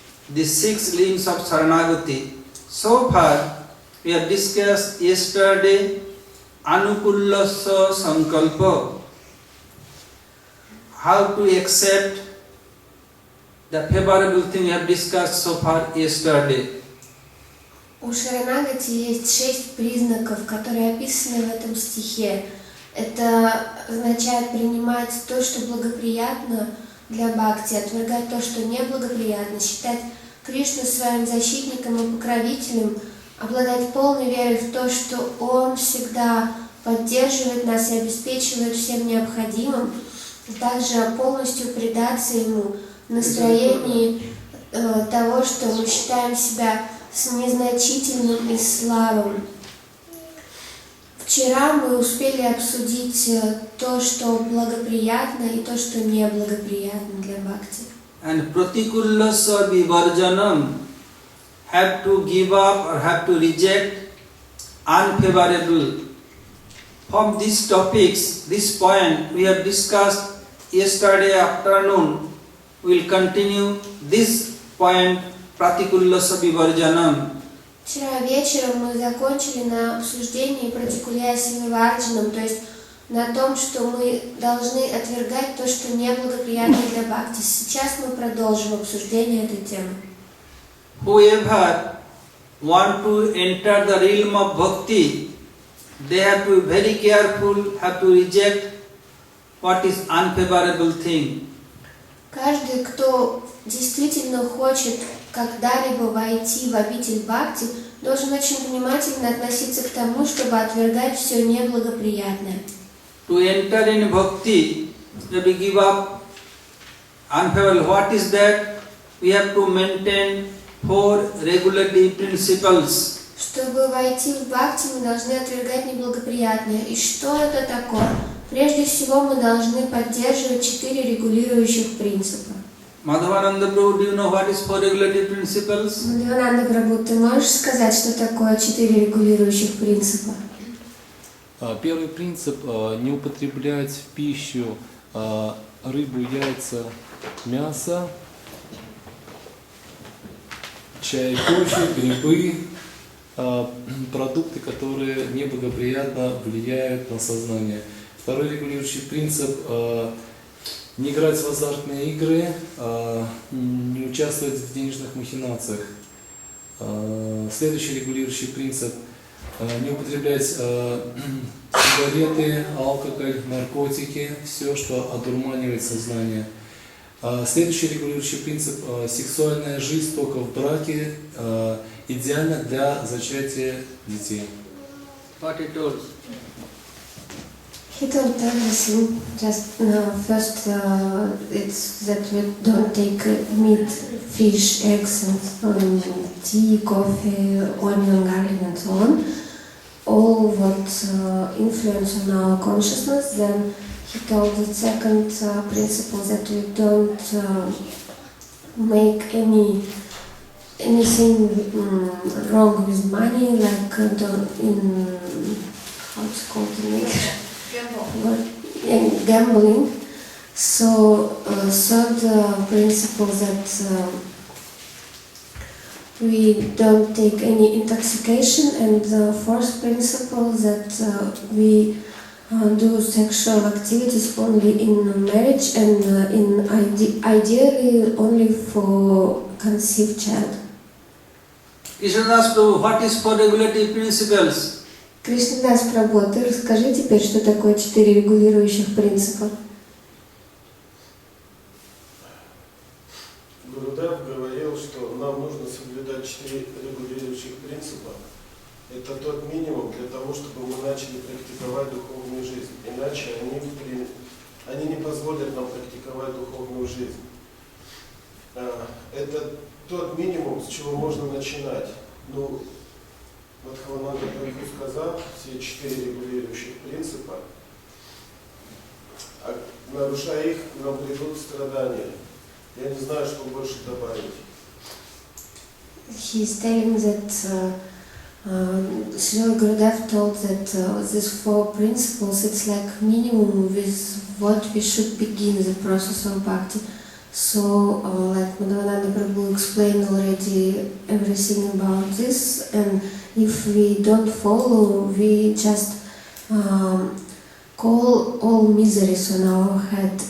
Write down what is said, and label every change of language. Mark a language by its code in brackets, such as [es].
[en] The 6 limbs of Saranagati. So far, we have discussed yesterday Anukullasa Sankalpa. How to accept the favorable thing we have discussed so far yesterday. [ru] У Шаранагати есть 6 признаков, которые описаны в этом стихе. Это означает принимать то, что благоприятно для бхакти, отвергать то, что неблагоприятно, считать Кришну своим защитником и покровителем, обладать полной верой в то, что Он всегда поддерживает нас и обеспечивает всем необходимым, также полностью предаться Ему в настроении того, что мы считаем себя незначительным и слабым. Вчера мы успели обсудить то, что благоприятно, и то, что неблагоприятно для бхакти. [en] And pratikullasa vivarjanam, have to give up or have to reject unfavorable. From these topics, this point we have discussed yesterday afternoon, we will continue this point, pratikullasa vivarjanam. [ru] Вчера вечером мы закончили на обсуждении пратикуляси виварджанам, то есть на том, что мы должны отвергать то, что неблагоприятно для бхакти. Сейчас мы продолжим обсуждение этой темы. [en] Whoever want to enter the realm of bhakti, they have to be very careful, have to reject what is unfavorable thing. [ru] Каждый, кто действительно хочет когда-либо войти в обитель бхакти, должен очень внимательно относиться к тому, чтобы отвергать все неблагоприятное. [en] To enter in bhakti, you have to give up unfavorable. What is that? We have to maintain 4 regulative principles. [ru] Чтобы войти в бхакти, мы должны отвергать неблагоприятное. И что это такое? Прежде всего, мы должны поддерживать 4 регулирующих принципа. [en] Madhavananda Prabhu, do you know what is 4 regulative principles? [ru] Мадхавананда Прабху, ты можешь сказать, что такое 4 регулирующих принципа? Первый принцип – не употреблять в пищу рыбу, яйца, мясо, чай, кофе, грибы, продукты, которые неблагоприятно влияют на сознание. Второй регулирующий принцип – не играть в азартные игры, не участвовать в денежных махинациях. Следующий регулирующий принцип – не употреблять сигареты, алкоголь, наркотики, все, что одурманивает сознание. Следующий регулирующий принцип – сексуальная жизнь только в браке, идеально для зачатия детей. [en] What he told? He told everything. Just first, it's that we don't take meat, fish, eggs, and tea, coffee, onion, garlic, and so on. All what influence on our consciousness. Then he told the second principle that we don't make anything wrong with money, like in how it's called in English. Gambling. So third principle that we don't take any intoxication, and fourth principle that we do sexual activities only in marriage and ideally only for conceived child. Krishnadas Prabhu, what is 4 regulative principles? [ru] Кришнадас Прабху, ты расскажи теперь, что такое 4 регулирующих принципа. Гурудев говорил, что нам нужно соблюдать 4 регулирующих принципа. Это тот минимум для того, чтобы мы начали практиковать духовную жизнь. Иначе они не позволят нам практиковать духовную жизнь. Это тот минимум, с чего можно начинать. Ну, Мадхавананда Прабху сказал, все 4 регулирующих принципа, а нарушая их, нам придут страдания. Я не знаю, что больше добавить. [en] He is telling that Srila Gurudev told that these 4 principles, it's like minimum with what we should begin the process of bhakti. So, like Madhavananda Prabhu explained already everything about this, and if we don't follow, we just call all miseries on our head.